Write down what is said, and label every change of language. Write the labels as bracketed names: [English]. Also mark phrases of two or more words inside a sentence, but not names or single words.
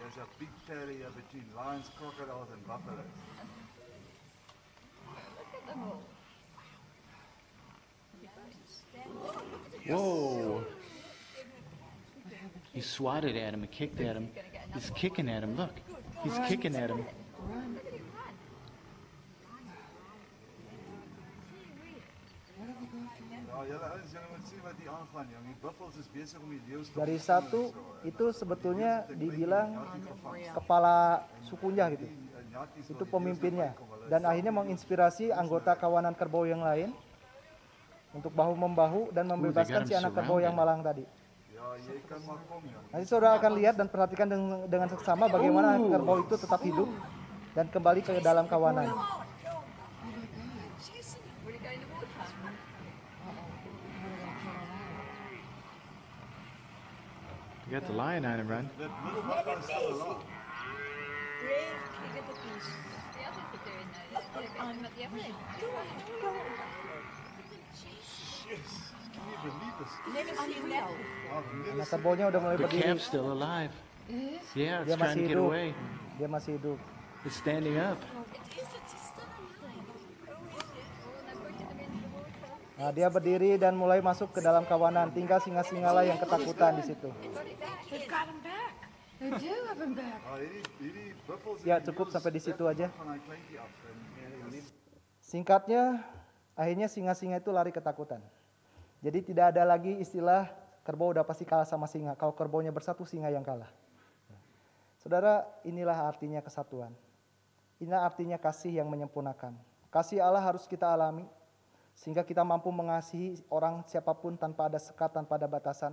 [English] There's a big terrier between lions, crocodiles, and buffaloes. Whoa. He swatted at him and kicked at him. He's kicking at him. Look. He's kicking at him. [Afrikaans] Ja, julle ouens, julle moet sien wat hier aangaan, jong. Die buffels is besig om die leeu's te [Indonesian] Dari satu itu sebetulnya dibilang kepala sukunya gitu. Itu pemimpinnya. Dan akhirnya menginspirasi anggota kawanan kerbau yang lain untuk bahu-membahu dan membebaskan si anak kerbau yang malang tadi. [Afrikaans] Ja, jy kan maar kom, jong. [Indonesian] Nanti saudara akan lihat dan perhatikan dengan seksama bagaimana kerbau itu tetap hidup dan kembali ke dalam kawanan. [English] You got the lion on him, run. That little buffalo is still alive. Yes, can you believe this? [Indonesian] Anak kerbaunya udah mulai [English] The [Indonesian] berdiri. [English] calf's still alive. Yeah, it's [Indonesian] Dia [English] trying [Indonesian] masih [English] to get [Indonesian] hidup. [English] away. [Indonesian] Dia masih hidup. [English] It's standing up. [Indonesian] Nah, dia berdiri dan mulai masuk ke dalam kawanan. Tinggal singa-singa lah yang ketakutan di situ. [English] They've got him back. They do have him back. [Afrikaans] Hierdie buffels [Indonesian] Ya, cukup sampai di situ aja. [Afrikaans] van daai kleintjie af. En [Indonesian] Singkatnya, akhirnya singa-singa itu lari ketakutan. Jadi tidak ada lagi istilah kerbau udah pasti kalah sama singa. Kalau kerbaunya bersatu, singa yang kalah. Saudara, inilah artinya kesatuan. Inilah artinya kasih yang menyempurnakan. Kasih Allah harus kita alami, sehingga kita mampu mengasihi orang siapapun tanpa ada sekat, tanpa ada batasan.